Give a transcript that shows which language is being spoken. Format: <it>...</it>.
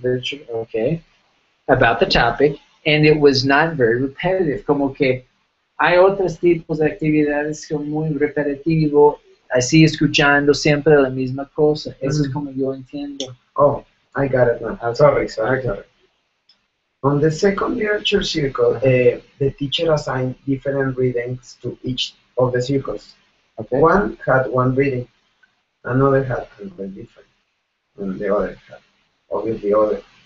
<en>literature, okay, about the topic, and it was not very repetitive.</en> <es>Como que hay otros tipos de actividades que son muy repetitivo, así escuchando siempre la misma cosa. Eso es Mhm. como yo entiendo.</es> <en>Oh, I got it now. Okay. Sorry. Okay. On the second literature circle, the teacher assigned different readings to each of the circles. Okay. One had one reading, another had another different, and the other had obviously other.</en>